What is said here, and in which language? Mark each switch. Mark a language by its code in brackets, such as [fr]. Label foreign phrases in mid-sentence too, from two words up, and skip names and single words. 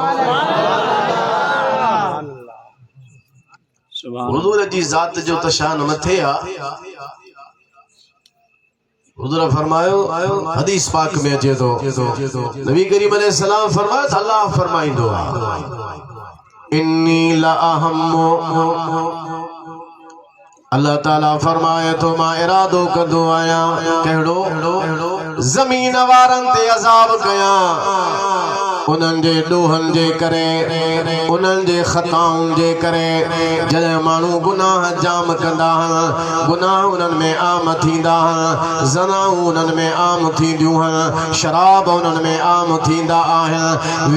[sd] حضور جي ذات جو ته شان مٿي آهي حضور فرمايو حديث پاڪ ۾ اچي ٿو نبي ڪريم [ar] عليه سلام [sd] فرمايو ته الله فرمائيندو آهي [ar] إني لأهم [sd] الله تعالیٰ فرمائي ٿو مان ارادو ڪندو آيا ڪهڙو زمين وارن تي عذاب ڪيا انهن جي ڏوهن جي ڪري انهن جي خطائن جي ڪري جڏهن ماڻهو گناهه جام ڪندا آهن گناهه انهن ۾ عام ٿيندا آهن زناءُون انهن ۾ عام ٿينديون آهن شراب انهن ۾ عام ٿيندا آهن ज़नाऊं उन्हनि में आम थींदियूं आहिनि शराब उन्हनि में आम थींदा आहिनि